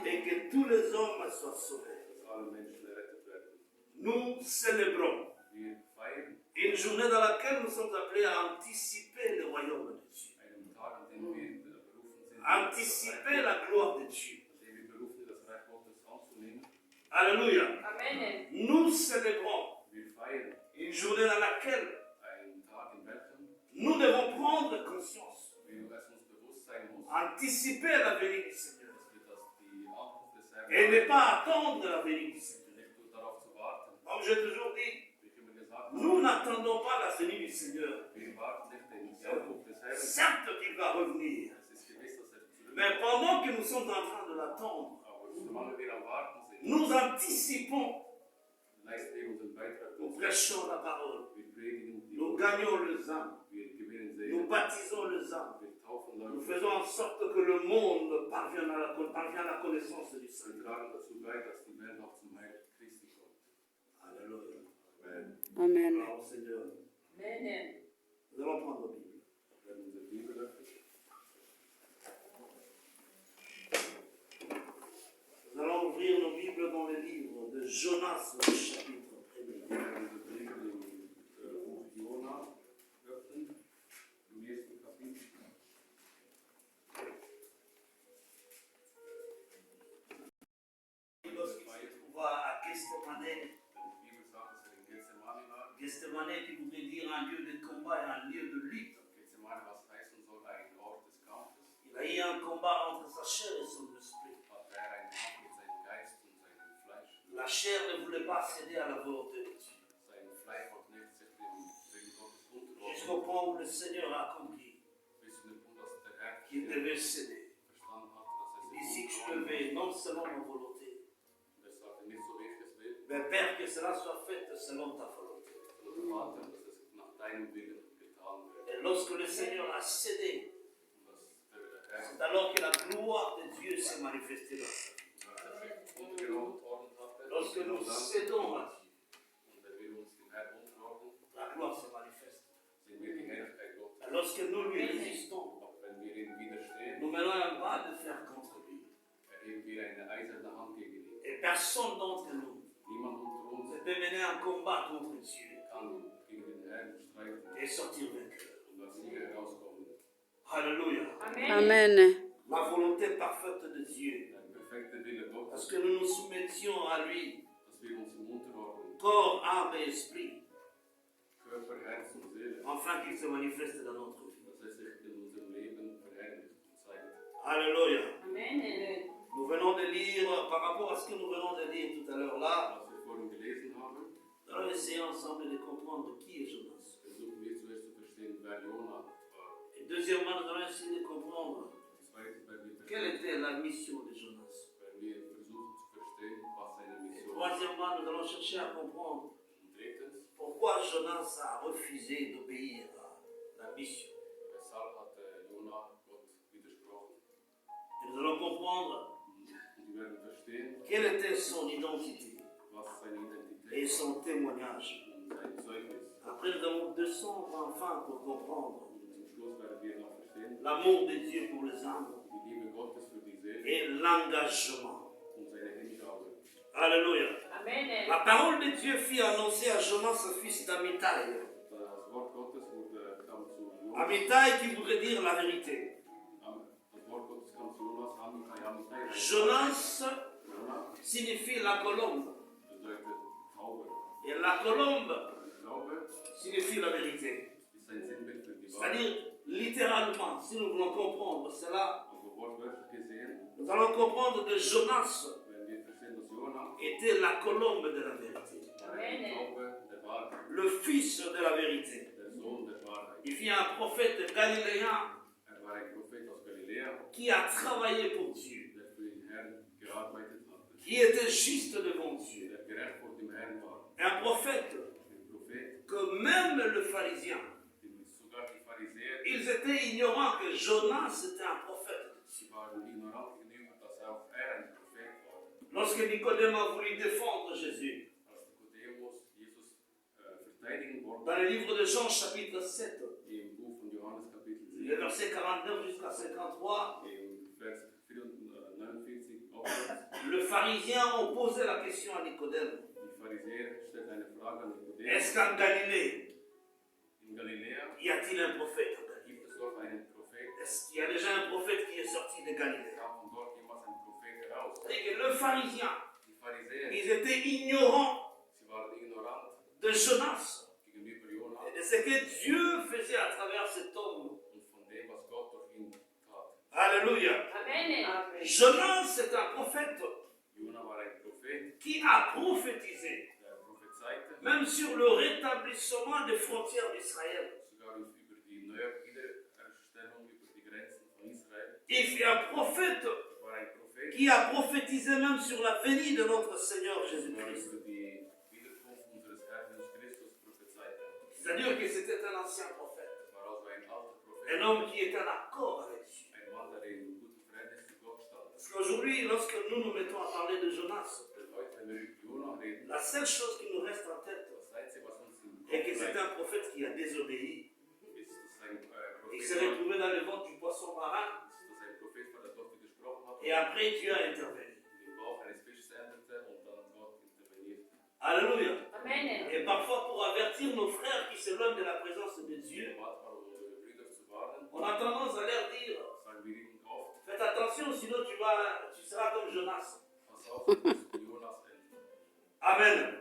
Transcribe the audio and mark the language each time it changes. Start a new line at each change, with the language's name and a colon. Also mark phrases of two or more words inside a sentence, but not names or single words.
French: Et que tous les hommes soient sauvés. Nous célébrons une journée dans laquelle nous sommes appelés à anticiper le royaume de Dieu. Anticiper la gloire de Dieu. Alléluia. Amen. Nous célébrons Une journée dans laquelle
German: Ein Tag in welchem
French: nous devons prendre conscience,
German: es uns bewusst sein muss,
French: anticiper la venue du Seigneur.
German: dass wir die Ankunft des Herrn
French: Et ne pas attendre la venue du Seigneur.
German: nicht nur darauf zu warten.
French: Comme j'ai toujours dit,
German: Wie ich immer gesagt
French: nous
German: habe,
French: n'attendons pas la venue du Seigneur.
German: wir warten nicht die Ankunft des Herrn.
French: Certes qu'il va revenir.
German: Es ist gewiss, dass zurückkommt.
French: Mais pendant que nous sommes en train de l'attendre,
German: Aber solange wir am Warten sind,
French: nous anticipons,
German: leisten wir unseren Beitrag
French: nous
German: dazu.
French: prêchons la parole,
German: Wir predigen die
French: nous gagnons les âmes,
German: wir gewinnen
French: nous
German: Seelen,
French: baptisons les âmes,
German: wir taufen
French: nous
German: Leute,
French: faisons en sorte que le monde parvienne à la connaissance du
German: wir
French: Seigneur.
German: tragen dazu bei, dass die Welt auch zum Heil Christi kommt.
French: Alléluia. Amen. Amen. Gloire au Seigneur. Amen. Nous allons prendre la Bible.
German: Wir werden unsere Bibel öffnen.
French: Nous allons ouvrir nos Bibles dans le livre de Jonas, le chapitre 1er.
German: Wir werden unsere Bibel im Buch Jona öffnen, im ersten Kapitel.
French: Lorsqu'on va à Gethsemane,
German: Die Bibel sagt, dass in Gethsemane war.
French: Gethsemane qui voudrait dire un lieu de combat et un lieu de lutte.
German: Gethsemane, was heißen soll, ein Ort des Kampfes.
French: Il a eu un combat entre sa chair et son esprit.
German: Hat er einen Kampf mit seinem Geist und seinem Fleisch.
French: La chair ne voulait pas céder à la volonté de Dieu.
German: Sein Fleisch hat nicht sich dem Willen Gottes unterworfen.
French: Jusqu'au point où le Seigneur a compris
German: Bis zu dem Punkt, dass der Herr
French: qu'il devait céder.
German: verstanden hat, dass
French: Il
German: er
French: dit si
German: sich
French: tu le veux, non selon ma volonté,
German: Und er sagte nicht so, wie ich es will,
French: mais Père, que cela soit fait selon ta volonté.
German: sondern Vater, dass es nach deinem Willen getan wird.
French: Et lorsque le Seigneur a cédé,
German: Und dass der Herr,
French: c'est alors que la gloire de Dieu s'est manifestée dans sa vie.
German: als er sich untergeordnet hatte,
French: Lorsque nous cédons à Dieu,
German: und er will uns dem Herrn unterordnen,
French: la gloire se manifeste.
German: sehen wir die Herrlichkeit Gottes.
French: Et lorsque nous lui résistons,
German: Auch wenn wir ihm widerstehen,
French: nous menons un bras de fer contre lui.
German: erheben wir eine eiserne Hand gegen ihn.
French: Et personne d'entre nous
German: Niemand unter uns
French: ne peut mener un combat contre Dieu
German: kann gegen den Herrn streiten
French: et sortir vainqueur.
German: und als Sieger herauskommen.
French: Alléluia. Amen. Amen. La volonté parfaite de Dieu.
German: Der perfekte Wille Gottes,
French: Parce que nous nous soumettions à lui,
German: dass wir uns ihm unterordnen,
French: corps, âme et esprit,
German: Körper, Herz und Seele,
French: afin qu'il se manifeste dans notre vie.
German: dass er sich in unserem Leben verherrlicht und zeigt.
French: Alléluia. Amen. Nous venons de lire, par rapport à ce que nous venons de lire tout à l'heure là,
German: Was wir vorhin gelesen haben,
French: nous allons essayer ensemble de comprendre qui est Jonas.
German: versuchen wir zuerst zu verstehen, wer Jona war.
French: Et deuxièmement, nous allons essayer de comprendre
German: Zweitens werden wir
French: quelle
German: verstehen,
French: était la mission de Jonas.
German: werden wir versuchen zu verstehen, was seine
French: Et
German: Mission ist.
French: troisièmement, nous allons chercher à comprendre
German: Und drittens,
French: pourquoi Jonas a refusé d'obéir à la mission.
German: weshalb hat Jona Gott widersprochen.
French: Et nous allons comprendre
German: Und wir werden verstehen,
French: quelle était son identité
German: was seine
French: et
German: Identität
French: son témoignage.
German: und sein Zeugnis.
French: Après, nous avons 200 enfin pour comprendre
German: Und zum Schluss werden wir noch verstehen,
French: l'amour de Dieu pour les âmes
German: die Liebe Gottes für die Seele
French: et l'engagement.
German: und seine Hingabe.
French: Alléluia. Amen. La parole de Dieu fut annoncée à Jonas, fils d'Amitai.
German: Das Wort Gottes kam zu Jonas.
French: Amitai qui voudrait dire la vérité.
German: Das Wort Gottes kam zu Jonas, Amitai.
French: Jonas
German: Jonas
French: signifie la colombe.
German: bedeutet Taube.
French: Et la colombe
German: Glaube
French: signifie la vérité.
German: ist ein Sinnbild für die Wahrheit.
French: C'est-à-dire, littéralement, si nous voulons comprendre cela,
German: Also wortwörtlich gesehen,
French: nous allons comprendre que Jonas
German: wenn wir verstehen, dass Jonas
French: était la colombe de la vérité.
German: eine Taube der Wahrheit,
French: Le fils de la vérité.
German: der Sohn der Wahrheit.
French: Il fut un prophète galiléen
German: War ein Prophet aus Galiläa,
French: qui a travaillé pour Dieu,
German: der für den Herrn gearbeitet hatte,
French: qui était juste devant Dieu.
German: der gerecht vor dem Herrn war.
French: Un prophète
German: Ein Prophet,
French: que même le pharisien,
German: den sogar die Pharisäer,
French: ils étaient ignorants que Jonas était un prophète de Dieu.
German: sie waren ignorant gegenüber, dass auch ein Prophet war.
French: Lorsque Nicodème a voulu défendre Jésus,
German: Als Nikodemus Jesus verteidigen wollte,
French: dans le livre de Jean chapitre 7,
German: im Buch von Johannes Kapitel
French: les
German: 7,
French: versets 49 jusqu'à 53,
German: im Vers 49 aufwärts,
French: le pharisien a posé la question à Nicodème.
German: die Pharisäer stellt eine Frage an Nikodemus.
French: Est-ce qu'en Galilée,
German: In Galiläa
French: y a-t-il un prophète en Galilée?
German: gibt es dort einen Prophet,
French: Est-ce qu'il y a déjà un prophète qui est sorti de Galilée?
German: kam von dort jemals ein Prophet heraus.
French: C'est-à-dire que le pharisien,
German: Die Pharisäer,
French: ils étaient ignorants
German: sie waren ignorant
French: de Jonas. Dieu faisait à travers cet homme.
German: und von dem, was Gott durch ihn tat.
French: Alléluia. Amen. Jonas, c'est un prophète
German: Jona war ein Prophet,
French: qui a prophétisé,
German: der prophezeite,
French: même sur le rétablissement des frontières d'Israël.
German: sogar über die Wiederherstellung über die Grenzen von Israel.
French: Il fut un prophète
German: Er war ein Prophet,
French: qui a prophétisé même sur la venue de notre Seigneur
German: sogar
French: Jésus-Christ.
German: über die Wiederkunft unseres Herrn Jesus Christus prophezeite.
French: C'est-à-dire que c'était un ancien prophète,
German: Das war also ein alter
French: un
German: Prophet,
French: homme qui était en accord avec Dieu.
German: ein Mann, der in gutem Verhältnis zu Gott stand.
French: Parce qu'aujourd'hui, lorsque nous nous mettons à parler de Jonas,
German: Denn heute, wenn wir über Jona reden,
French: la seule chose qui nous reste en tête
German: das Einzige, was uns im
French: est
German: Kopf
French: que c'est
German: bleibt,
French: un prophète qui a désobéi.
German: ist, dass ein
French: Il
German: Prophet
French: s'est
German: war,
French: retrouvé dans le ventre du poisson marin
German: dass ein Prophet vor der Gott widersprochen hat
French: et après Dieu a intervenu.
German: und im Bauch eines Fisches endete und dann Gott interveniert.
French: Alléluia. Amen. Et parfois pour avertir nos frères qui s'éloignent de la présence de Dieu,
German: Manchmal, um unsere Brüder zu warnen,
French: on a tendance à leur dire,
German: sagen wir ihnen oft,
French: faites attention sinon tu seras comme Jonas.
German: pass auf, du wirst wie Jonas enden.
French: Amen.